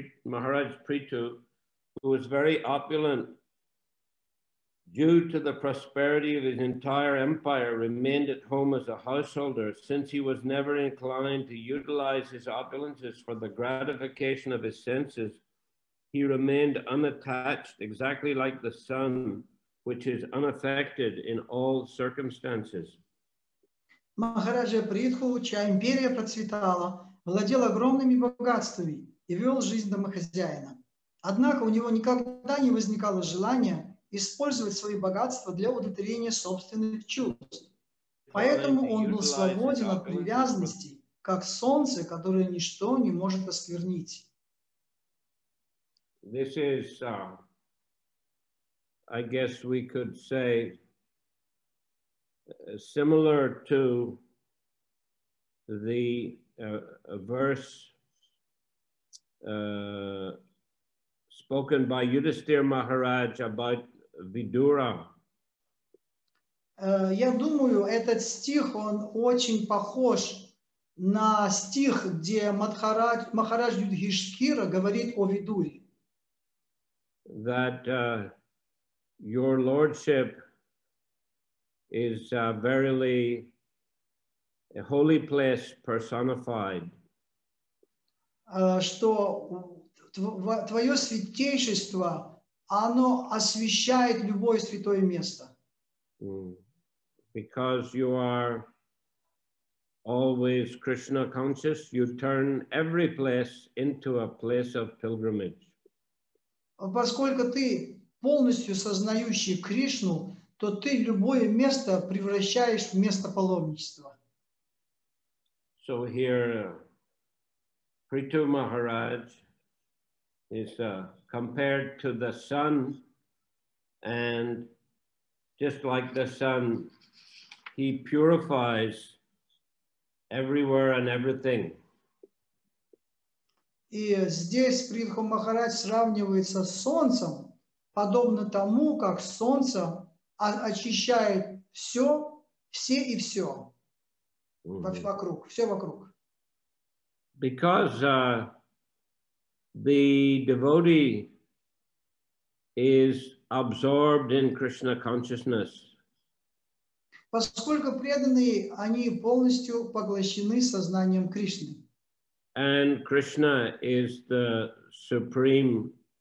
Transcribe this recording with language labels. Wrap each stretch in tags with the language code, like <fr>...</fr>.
<en>Maharaj Prithu, who was very opulent, due to the prosperity of his entire empire, remained at home as a householder, since he was never inclined to utilize his opulences for the gratification of his senses. He remained unattached, exactly like the sun, which is unaffected in all circumstances.</en> <ru>Махараджа Притху, чья империя процветала, владел огромными богатствами и вел жизнь домохозяина. Однако у него никогда не возникало желания использовать свои богатства для удовлетворения собственных чувств. Поэтому он был свободен от привязанностей, как солнце, которое ничто не может осквернить.</ru> <en>This is, I guess we could say, similar to the verse spoken by Yudhisthira Maharaj about Vidura.</en> <ru>Я думаю, этот стих, он очень похож на стих, где Махарадж Юдхиштхира говорит о Видуре.</ru> <en>That your lordship is verily a holy place personified.</en> <ru>Что твое святейшество, оно освещает любое святое место.</ru> <en>Because you are always Krishna conscious, you turn every place into a place of pilgrimage.</en> <ru>Поскольку ты полностью сознающий Кришну, то ты любое место превращаешь в место паломничества.</ru> <en>So here, Prithu Maharaj is compared to the sun, and just like the sun, he purifies everywhere and everything.</en> <ru>И здесь Притху Махарадж сравнивается с солнцем, подобно тому, как солнце очищает все и все вокруг, все вокруг.</ru> <en>Because the devotee is absorbed in Krishna consciousness.</en> <ru>Поскольку преданные, они полностью поглощены сознанием Кришны.</ru> <en>And Krishna is the supreme</en>